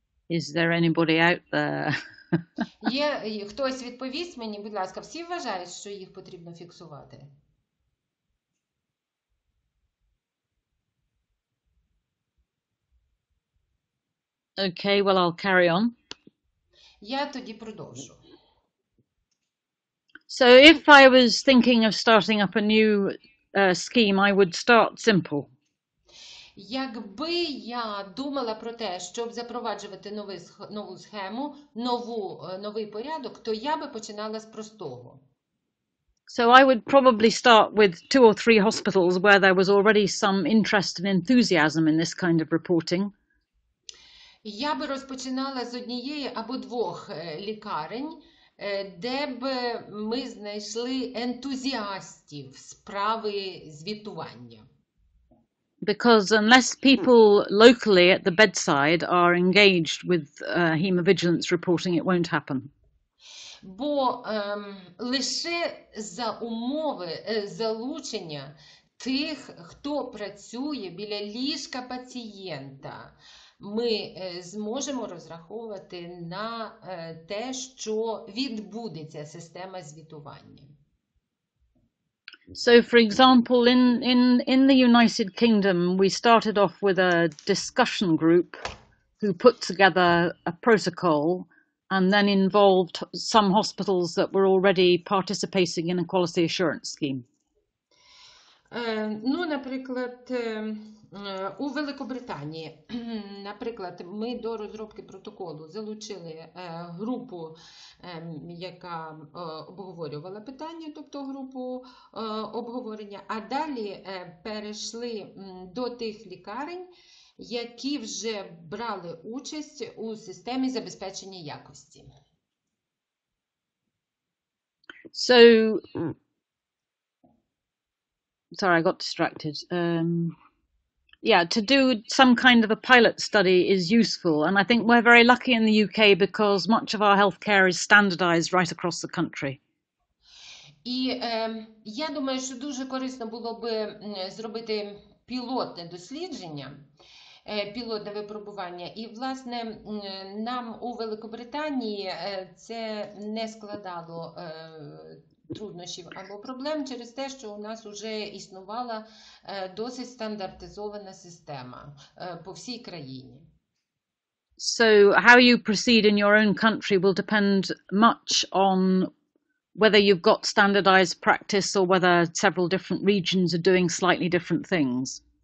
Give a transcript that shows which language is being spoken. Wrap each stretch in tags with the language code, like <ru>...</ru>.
<en>Is there anybody out there?</en> <uk>Є хтось відповість мені, будь ласка, всі вважають, що їх потрібно фіксувати?</uk> <en>Okay, well, I'll carry on.</en> <uk>Я тоді продовжу.</uk> <en>So if I was thinking of starting up a new scheme, I would start simple.</en> <uk>Якби я думала про те, щоб запроваджувати нову схему, новий порядок, то я би починала з простого.</uk> <en>So I would probably start with 2 or 3 hospitals where there was already some interest and enthusiasm in this kind of reporting.</en> <uk>Я би розпочинала з однієї або 2 лікарень, де б ми знайшли ентузіастів справи звітування.</uk> <en>Because unless people locally at the bedside are engaged with hemovigilance reporting, it won't happen.</en> <uk>Бо лише за умови залучення тих, хто працює біля ліжка пацієнта, ми зможемо розраховувати на те, що відбудеться система звітування.</uk> <en>So, for example, in the United Kingdom, we started off with a discussion group who put together a protocol and then involved some hospitals that were already participating in a quality assurance scheme.</en> <uk>Ну, наприклад, у Великобританії, наприклад, ми до розробки протоколу залучили групу, яка обговорювала питання, тобто групу обговорення, а далі перейшли до тих лікарень, які вже брали участь у системі забезпечення якості.</uk> <en>So, sorry, I got distracted. Yeah, to do some kind of a pilot study is useful, and I think we're very lucky in the UK because much of our healthcare is standardized right across the country.</en> <uk>І я думаю, що дуже корисно було би зробити пілотне дослідження, пілотне випробування. І, власне, нам у Великобританії це не складало труднощів або проблем через те, що у нас вже існувала досить стандартизована система по всій країні.</uk> <en>So how you proceed in your own country will depend much on whether you've got standardized practice or whether several different regions are doing slightly different things.</en>